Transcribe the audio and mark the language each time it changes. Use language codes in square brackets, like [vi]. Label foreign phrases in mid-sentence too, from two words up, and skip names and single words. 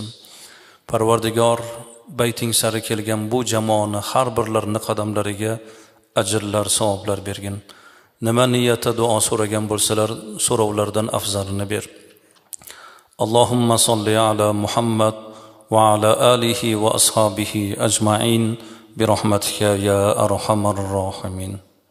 [uz] Parvardigor, bayting sari kelgan bu jamoani har birlarining qadamlariga ajrlar, savoblar bergin. Nima niyatda duo so'ragan bo'lsalar, so'rovlardan afzalini ber. [ar] اللهم صل على محمد وعلى آله وأصحابه أجمعين برحمتك يا أرحم الراحمين.